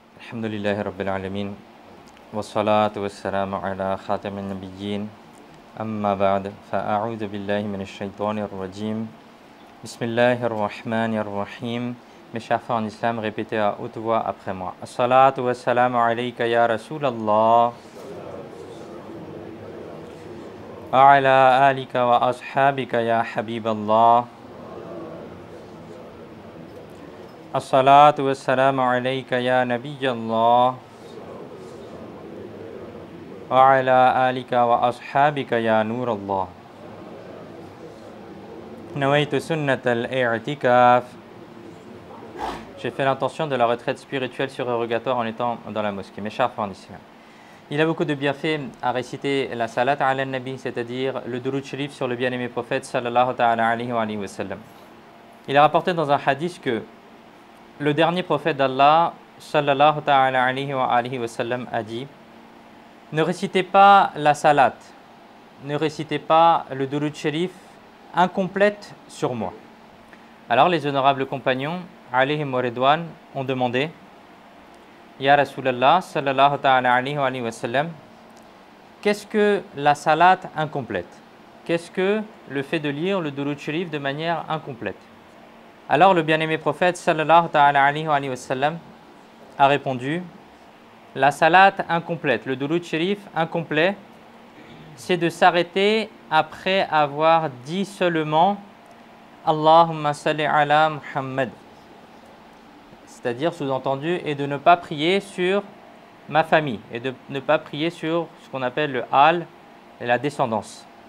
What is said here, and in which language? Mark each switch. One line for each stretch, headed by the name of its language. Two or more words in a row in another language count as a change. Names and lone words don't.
Arabic: الحمد لله رب العالمين والصلاة والسلام على خاتم النبيين أما بعد فأعوذ بالله من الشيطان الرجيم بسم الله الرحمن الرحيم.
French: Mes chers frères en islam, répétez à haute voix après moi.
Arabic: الصلاة والسلام عليك يا رسول الله وعلى آلك وأصحابك يا حبيب الله. الصلاة والسلام عليك يا نبي الله وعلى آلك وأصحابك يا نور الله. نويت سنة الاعتكاف.
French: J'ai fait l'intention de la retraite spirituelle surrogatoire en étant dans la mosquée. Mes chers frères en islam, il y a beaucoup de bienfaits à réciter la
Arabic: صلاة على النبي,
French: c'est-à-dire le
Urdu: درود شریف
French: sur le bien-aimé prophète
Arabic: صلى الله تعالى عليه وسلم.
French: Il est rapporté dans un hadith que le dernier prophète d'Allah
Arabic: صلى الله تعالى عليه وسلم
French: a dit: ne récitez pas la salat, ne récitez pas le
Urdu: درود شریف
French: incomplète sur moi. Alors les honorables compagnons
Arabic: عليهم ورضوان
French: ont demandé:
Arabic: يا رسول الله صلى الله تعالى عليه وسلم,
French: qu'est-ce que la salat incomplète? Qu'est-ce que le fait de lire le
Urdu: درود شریف
French: de manière incomplète? Alors le bien-aimé prophète
Arabic: صلى الله تعالى عليه وسلم
French: a répondu: la salat incomplète, le
Urdu: درود شریف
French: incomplet, c'est de s'arrêter après avoir dit seulement
Arabic: اللهم صل على محمد,
French: c'est-à-dire sous-entendu, et de ne pas prier sur ma famille, et de ne pas prier sur ce qu'on appelle le hal et la descendance.